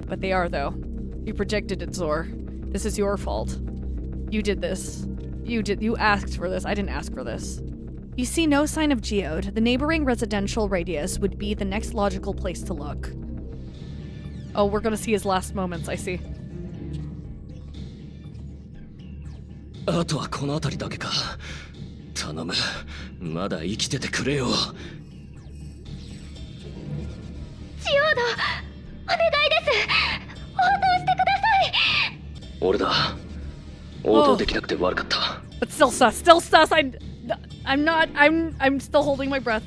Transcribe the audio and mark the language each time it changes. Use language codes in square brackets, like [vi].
[en] But they are, though. You predicted it, Zor. This is your fault. You did this. You asked for this. I didn't ask for this. You see no sign of Geode. The neighboring residential radius would be the next logical place to look. Oh, we're gonna see his last moments, I see. [ja] あとはこの辺りだけか。頼む。まだ生きててくれよ。ジオード、お願いです。応答してください。俺だ。応答できなくて悪かった。 [en] But still sus. I'm still holding my breath.